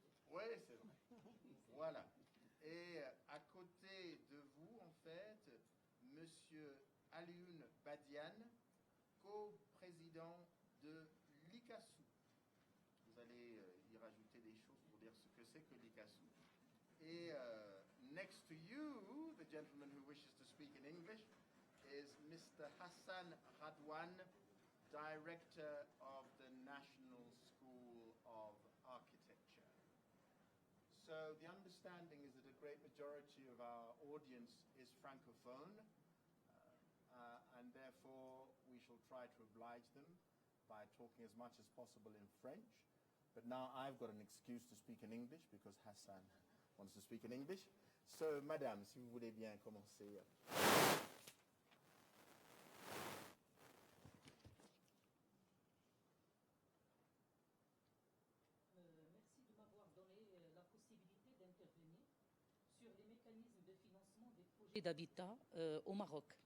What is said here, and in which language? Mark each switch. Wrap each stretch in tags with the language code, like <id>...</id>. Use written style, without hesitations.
<fr>Oui, c'est vrai. Voilà. Et à côté de vous, en fait, Monsieur Alioune Badian, co-président de l'ICASU. Vous allez y rajouter des choses pour dire ce que c'est que l'ICASU.</fr> <en>Et next to you, the gentleman who wishes to speak in English is Mr. Hassan Radwan, director of the National School of Architecture. So the understanding is that a great majority of our audience is francophone, and therefore we shall try to oblige them by talking as much as possible in French. But now I've got an excuse to speak in English because Hassan wants to speak in English.</en> <fr>So, Madame, si vous voulez bien commencer. Merci de m'avoir donné la possibilité d'intervenir sur les mécanismes de financement des projets d'habitat au Maroc.</fr>